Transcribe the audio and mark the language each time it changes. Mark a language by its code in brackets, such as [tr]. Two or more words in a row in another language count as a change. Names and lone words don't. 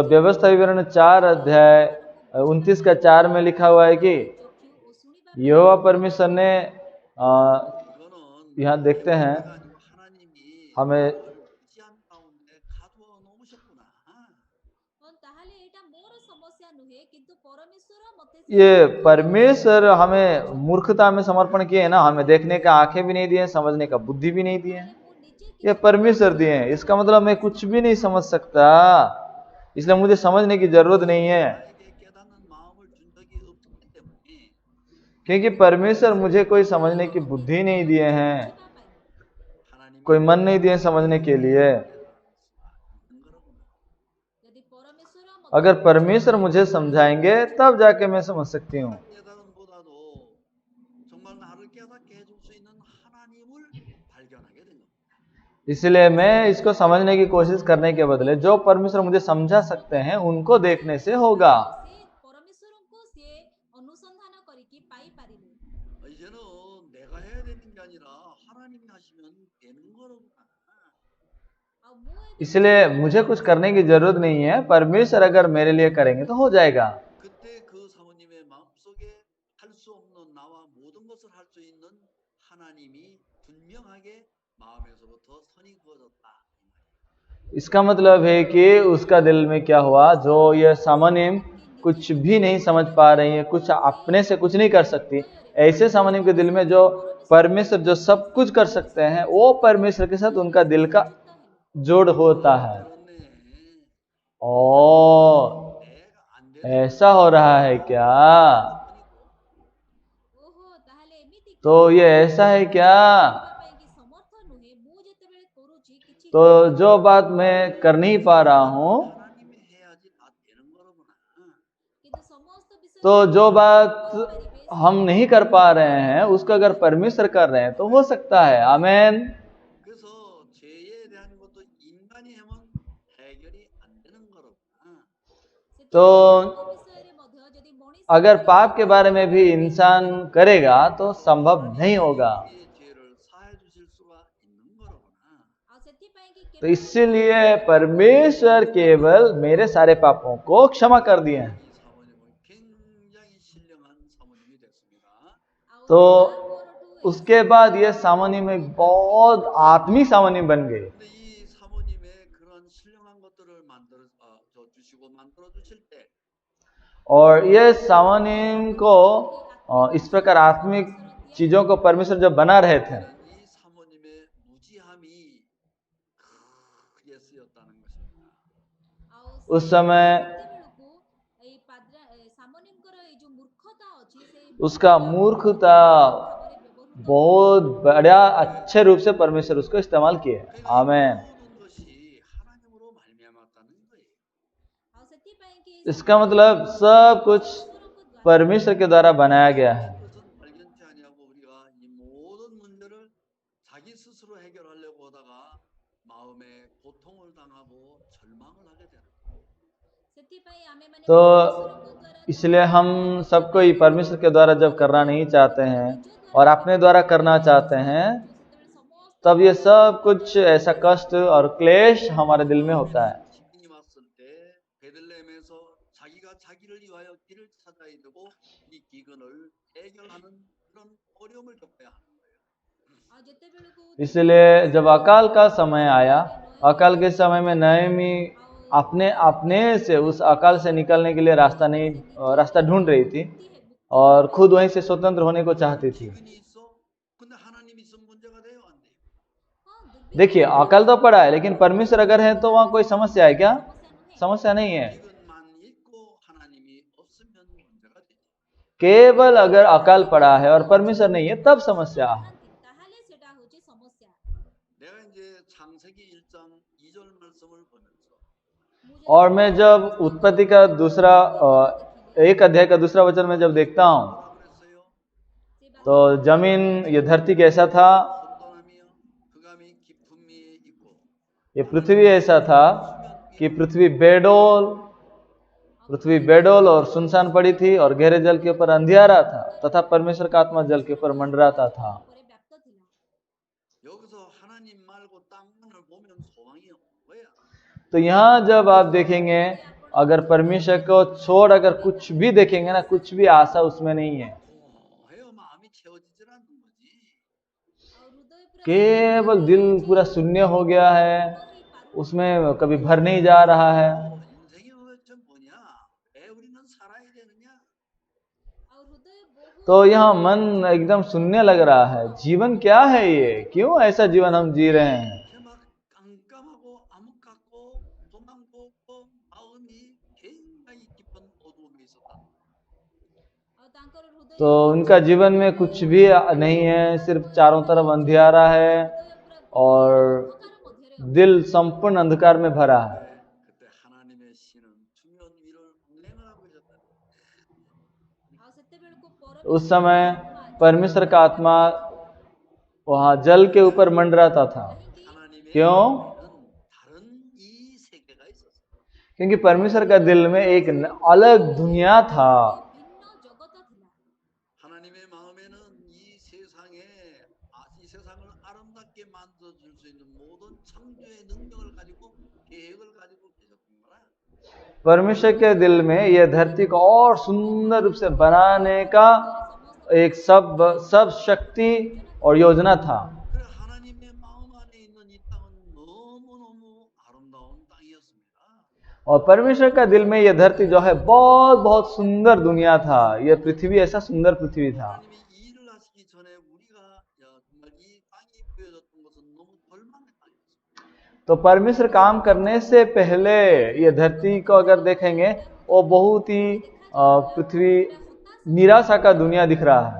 [hi] तो व्यवस्था विवरण 4 अध्याय 29 का 4 में लिखा हुआ है कि यहोवा परमेश्वर ने [ko] 이거는 [hi] यहाँ देखते हैं, [ko] 하나님이 [hi] हमें [ko] 지한 가운데 가두어 놓으셨구나. [hi] ये परमेश्वर हमें मूर्खता में समर्पण किए है ना, हमें देखने का आंखें भी नहीं दिए, समझने का बुद्धि भी नहीं दिए। ये परमेश्वर दिए हैं, इसका मतलब मैं कुछ भी नहीं समझ सकता। इसलिए मुझे समझने की जरूरत नहीं है, [ko] 나에게 깨닫는 마음을 준 적이 없기 때문에 [hi] क्योंकि परमेश्वर मुझे कोई समझने की बुद्धि नहीं दिए हैं, [ko] 하나님이 [hi] कोई मन नहीं दिए समझने के लिए। [ko] 있는 거로구나. [or] ଯଦି ପରମେଶ୍ୱର [hi] अगर परमेश्वर मुझे समझाएंगे तब जाके मैं समझ सकती हूँ। [ko] 깨달음보다도 정말 나를 깨닫게 해줄 수 있는 하나님을 발견하게 된 겁니다. [hi] इसलिए मैं इसको समझने की कोशिश करने के बदले जो परमेश्वर मुझे समझा सकते हैं उनको देखने से होगा। [or] ସେ ପରମେଶ୍ୱରଙ୍କୁ ସିଏ ଅନୁସନ୍ଧାନ କରିକି ପାଇପାରିଲେ। [ko] 이제는 내가 해야 되는 게 아니라 하나님이 하시면 되는 거로구나. [or] ଆଉ ମୁଁ ଏବେ [hi] इसलिए मुझे कुछ करने की जरूरत नहीं है, परमेश्वर अगर मेरे लिए करेंगे तो हो जाएगा। [ko] 그때 그 사모님의 마음속에 할 수 없는 나와 모든 것을 할 수 있는 하나님이 분명하게 마음에서부터 선이 그어졌다. [hi] इसका मतलब है कि उसका दिल में क्या हुआ, जो ये सामान्य कुछ भी नहीं समझ पा रही है, कुछ अपने से कुछ नहीं कर सकती, ऐसे सामान्य के दिल में जो परमेश्वर जो सब कुछ कर सकते हैं, वो परमेश्वर के साथ उनका दिल का जोड़ होता है। [ko] 그렇네. ओ, 내가 안 되는 [hi] ऐसा हो रहा है क्या? [or] ଓହୋ ତାହେଲେ ଏମିତି କି [hi] तो ये ऐसा है क्या? [or] କରିବା ପାଇଁ କି ସମର୍ଥ ନୁହେଁ, ମୁଁ ଯେତେବେଳେ କରୁଛି କିଛି [hi] तो जो बात मैं कर नहीं पा रहा हूँ, [ko] 하나님이 해야지 다 되는 거로구나. [or] କିନ୍ତୁ ସମସ୍ତ ବିଷୟ [hi] तो जो बात हम नहीं कर पा रहे हैं उसको अगर परमेश्वर कर रहे हैं तो हो सकता है। आमेन। [ko] 그래서 죄에 대한 것도 인간이 하면 해결이 안 되는 거로구나. [hi] तो [or] ସେଥିପାଇଁ ପାପ ବିଷୟରେ ମଧ୍ୟ ଯଦି ମଣିଷ [hi] अगर पाप के बारे में भी इंसान करेगा तो संभव नहीं होगा। [ko] 우리의 죄를 사해 주실 수가 있는 거로구나. [or] ଆଉ ସେଥିପାଇଁ କି [hi] तो इसीलिए परमेश्वर केवल मेरे सारे पापों को क्षमा कर दिए हैं। [ko] 이 사모님은 굉장히 신령한 사모님이 됐습니다. [or] ଆଉ [hi] तो [or] ତାପରଠୁ [hi] उसके बाद ये सामान्य में बहुत आत्मिक सामान्य बन गए। [ko] 근데 이 사모님의 그런 신령한 것들을 주시고 만들어 주실 때 [hi] और ये सामान्य को इस प्रकार आत्मिक चीजों को परमेश्वर जब बना रहे थे, [ko] 이 사모님의 무지함이 크게 쓰였다는 것입니다. [or] ଆଉ [hi] उस समय [or] ସେତେବେଳକୁ ଏଇ ସାମୋନିଙ୍କର ଏଇ ଯୋଉ ମୂର୍ଖତା ଅଛି ସେଇ [hi] उसका मूर्खता [or] ଭାବରେ ବ୍ୟବହୃତ [hi] बहुत बड़ा अच्छे रूप से परमेश्वर उसको इस्तेमाल किए। आमेन। [ko] 모든 것이 하나님으로 말미암았다는 거예요. [or] ଆଉ ସେଥିପାଇଁ କି [hi] इसका मतलब सब कुछ परमेश्वर के द्वारा बनाया गया है। [ko] 그것은 발견치 아니하고 우리가 이 모든 문제를 자기 스스로 해결하려고 하다가 마음에 고통을 당하고 절망을 하게 되는 거예요. [or] ସେଥିପାଇଁ ଆମେମାନେ [hi] तो [or] ପରମେଶ୍ୱରଙ୍କ ଦ୍ୱାରା [hi] इसलिए हम सबको ही परमेश्वर के द्वारा जब करना नहीं चाहते हैं और अपने द्वारा करना चाहते हैं, [or] ସେତେବେଳେ ସମସ୍ତ [hi] तब ये सब कुछ ऐसा कष्ट और क्लेश हमारे दिल में होता है। [ko] 시인이 왔을 때 베들레헴에서 자기가 자기를 위하여 길을 찾아야 되고 이 기근을 해결하는 그런 어려움을 겪어야 하는 거예요. [or] ଆଉ ଯେତେବେଳକୁ [hi] इसलिए जब अकाल का समय आया, अकाल के समय में नयमी अपने अपने से उस अकाल से निकलने के लिए रास्ता ढूंढ रही थी और खुद वहीं से स्वतंत्र होने को चाहती थी। [ko] 기근이 있어. 근데 하나님 있으면 문제가 돼요, 안 돼요? [hi] देखिए, अकाल तो पड़ा है, लेकिन परमेश्वर अगर है तो वहाँ कोई समस्या है क्या? समस्या नहीं है। [ko] 기근만 있고 하나님이 없으면 문제가 되죠. [hi] केवल अगर अकाल पड़ा है और परमेश्वर नहीं है तब समस्या है। [or] ତାହେଲେ ସେଟା ହଉଛି ସମସ୍ୟା। [ko] 내가 이제 창세기 1장 2절 말씀을 보면서 [hi] और मैं जब उत्पत्ति का दूसरा 1 अध्याय का दूसरा वचन में जब देखता हूँ, [ko] 뭐라 그랬어요? [hi] तो जमीन, ये धरती कैसा था? [ko] 혼돈함이요 흑암이 깊음이 있고 [hi] ये पृथ्वी ऐसा था कि पृथ्वी बेडोल और सुनसान पड़ी थी और गहरे जल के ऊपर अंधियारा था तथा परमेश्वर का आत्मा जल के ऊपर मंडराता था। [or] ଉପରେ ବ୍ୟାପ୍ତ ଥିଲା। [ko] 여기서 하나님 말고 땅만을 보면 소망이 없는 거야. [hi] तो यहाँ जब आप देखेंगे, अगर परमेश्वर को छोड़ अगर कुछ भी देखेंगे ना, कुछ भी आशा उसमें नहीं है। [ko] 고해요 마음이 채워지질 않는 거지. [or] ଆଉ ହୃଦୟ ପୁରା [hi] केवल दिल पूरा शून्य हो गया है, उसमें कभी भर नहीं जा रहा है। [ko] 인생이 도대체 뭐냐? 왜 우리는 살아야 되느냐? [or] ଆଉ ହୃଦୟ ବହୁତ [hi] तो यहाँ मन एकदम शून्य लग रहा है। जीवन क्या है ये? क्यों ऐसा जीवन हम जी रहे हैं? [ko] 이렇게 막 깜깜하고 암흑 같고 소망도 없고 마음이 [hi] तो उनका जीवन में कुछ भी नहीं है, सिर्फ चारों तरफ अंधियारा है और दिल संपूर्ण अंधकार में भरा है। [ko] 그때 하나님의 신은 수면 위를 운행을 하고 있었다. [hi] उस समय परमेश्वर का आत्मा वहां जल के ऊपर मंडराता था। [ko] 하나님의 [hi] क्यों? [ko] 마음에는 다른 이 세계가 있었어요. [hi] क्योंकि परमेश्वर का दिल में एक अलग दुनिया था। [ko] 하나님의 마음에는 이 세상에 이 세상을 아름답게 만들어 줄 수 있는 모든 창조의 능력을 가지고 계획을 가지고 계셨구나. [hi] परमेश्वर के दिल में यह धरती को और सुंदर रूप से बनाने का एक सब शक्ति और योजना था। [ko] 그래 하나님의 마음 안에 있는 이 땅은 너무너무 아름다운 땅이었습니다. [hi] और परमेश्वर का दिल में यह धरती जो है बहुत बहुत सुंदर दुनिया था। यह पृथ्वी ऐसा सुंदर पृथ्वी था। [ko] 하나님이 이 일을 하시기 전에 우리가 정말 이 땅이 보여졌던 것은 너무 벌망의 땅이었습니다. [hi] तो परमेश्वर काम करने से पहले यह धरती को अगर देखेंगे वो बहुत ही पृथ्वी निराशा का दुनिया दिख रहा है।